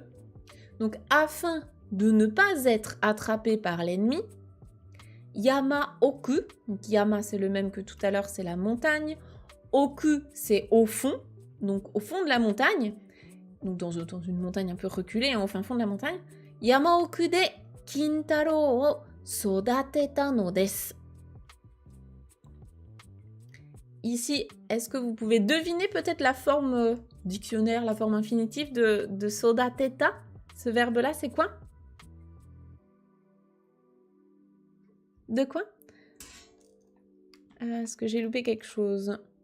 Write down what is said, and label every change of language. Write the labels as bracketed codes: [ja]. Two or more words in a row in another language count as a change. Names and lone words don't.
[fr] Donc, afin de ne pas être attrapé par l'ennemi. [ja] 山奥. [fr] Donc, yama, c'est le même que tout à l'heure, c'est la montagne. Oku, c'est au fond. Donc, au fond de la montagne. Donc, dans une montagne un peu reculée, hein, au fin fond de la montagne. [ja] 山奥で金太郎を育てたのです。 [fr] Ici, est-ce que vous pouvez deviner peut-être la forme dictionnaire, la forme infinitive de sodateta? Ce verbe-là, c'est quoi? De quoi? Est-ce que j'ai loupé quelque chose?